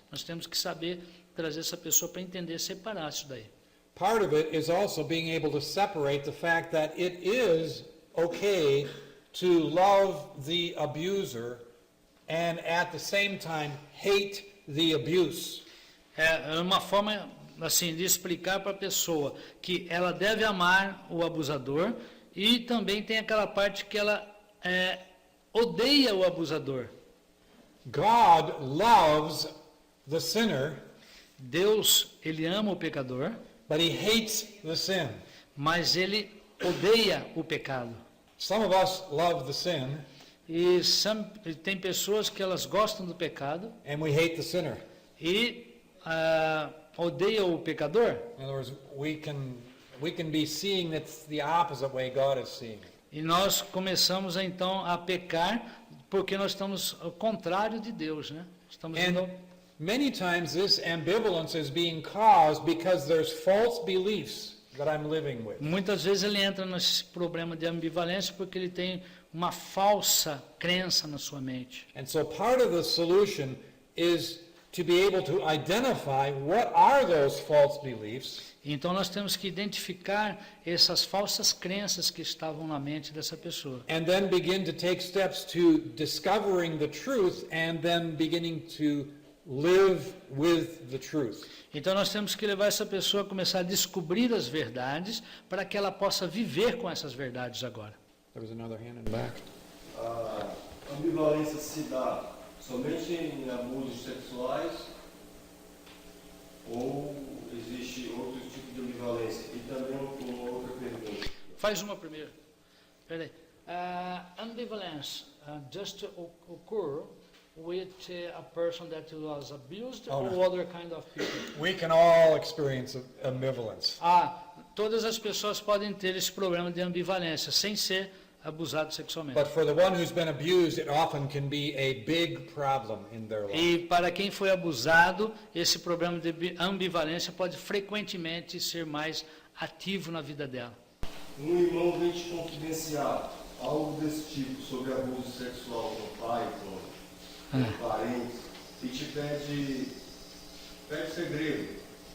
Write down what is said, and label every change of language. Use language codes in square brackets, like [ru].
[pt] Nós temos que saber trazer essa pessoa para entender, separar isso daí. [en] Part of it is also being able to separate the fact that it is okay to love the abuser and at the same time hate the abuse. [pt] É uma forma assim, de explicar para a pessoa que ela deve amar o abusador, e também tem aquela parte que ela odeia o abusador. [en] God loves the sinner, [pt] Deus, ele ama o pecador, [en] but he hates the sin. [pt] mas ele odeia o pecado. [en] Some of us love the sin, [pt] E tem pessoas que elas gostam do pecado [en] and we hate the sinner. [pt] e odeiam o pecador. [en] In other words, we can be seeing it's the opposite way God is seeing it. [pt] E nós começamos então a pecar porque nós estamos ao contrário de Deus, né? Estamos indo [en] And many times this ambivalence is being caused because there's false beliefs that I'm living with. [pt] Muitas vezes ele entra nesse problema de ambivalência porque ele tem uma falsa crença na sua mente. [en] And so part of the solution is to be able to identify what are those false beliefs [pt] Então nós temos que identificar essas falsas crenças que estavam na mente dessa pessoa. [en] and then begin to take steps to discovering the truth and then beginning to live with the truth. [pt] Então nós temos que levar essa pessoa a começar a descobrir as verdades para que ela possa viver com essas verdades agora. [en] There was another hand in the back. [pt] A ambivalência se dá somente em abusos sexuais ou existe outro tipo de ambivalência? E também uma outra pergunta. Faz uma primeiro. Peraí. [en] Ambivalence just occur with a person that was abused Oh, or no. other kind of people? We can all experience ambivalence. [pt] Todas as pessoas podem ter esse problema de ambivalência sem ser abusado sexualmente. [en] But for the one who's been abused, it often can be a big problem in their life. [pt] E para quem foi abusado, esse problema de ambivalência pode frequentemente ser mais ativo na vida dela. Um irmão vem te confidenciar algo desse tipo sobre abuso sexual com o pai, com parentes, e te pede segredo.